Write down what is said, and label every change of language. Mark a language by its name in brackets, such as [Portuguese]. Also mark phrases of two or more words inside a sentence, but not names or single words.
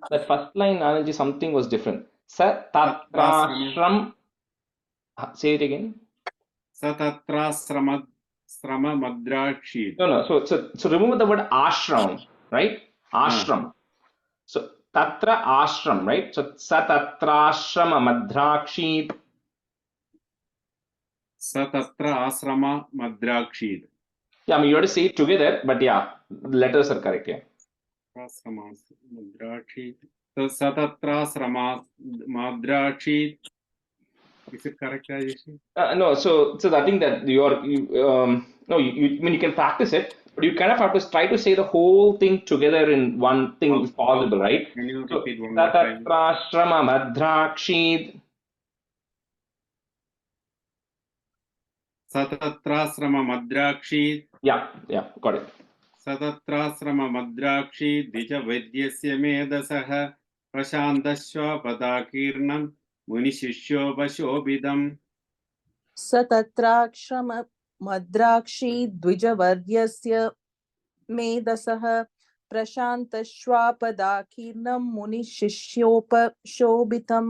[English] That first line, Anandji, something was different. [Sanskrit] स तत्राश्रम. [English] Say it again. [Sanskrit] सतत्राश्रममद्राशीत्. [English] No. So remove the word ashram, right? Ashram. So [Sanskrit] तत्र आश्रम, [English] right? [Sanskrit] So सतत्राश्रम मद्राक्षीत्. सतत्राश्रममद्राशीत्. [English] Yeah, I mean you have to say it together, but yeah, letters are correct. Yeah. [Sanskrit] मद्राशीत्. So सतत्राश्रममद्राशीत्. [English] Is it correct, Rajesh? No, so I think that no, you I mean you can practice it, but you kind of have to try to say the whole thing together in one thing if possible, right? Can you So repeat one more time? [Sanskrit] सतत्राश्रम मद्राक्षीत्. सतत्राश्रममद्राशीत्. [English] Yeah, got it. [Sanskrit] सतत्राश्रममद्राशीत् द्विजवैद्यस्य मेधसः प्रशान्तश्वपदाकीर्णं मुनिशिष्योपशोभितम्. सतत्राश्रममद्राक्षी द्विजवर्यस्य मेधसः प्रशान्तश्वापदाकीर्णं मुनिशिष्योपशोभितम्.